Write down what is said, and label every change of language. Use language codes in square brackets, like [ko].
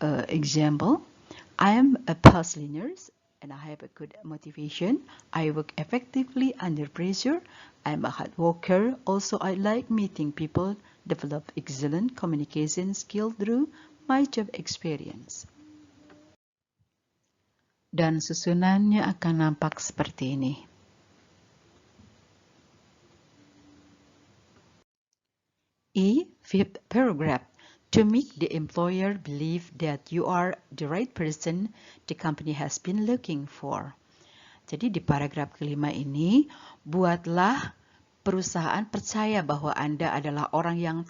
[en] Example, I am a past learner and I have a good motivation. I work effectively under pressure. I'm a hard worker. Also, I like meeting people, develop excellent communication skill through my job experience. [id] Dan susunannya akan nampak seperti ini. [en] E. Fifth paragraph. To make the employer believe that you are the right person the company has been looking for. [id] Jadi di paragraf kelima ini, buatlah perusahaan percaya bahwa Anda adalah orang yang tepat yang dicari perusahaan. Contohnya,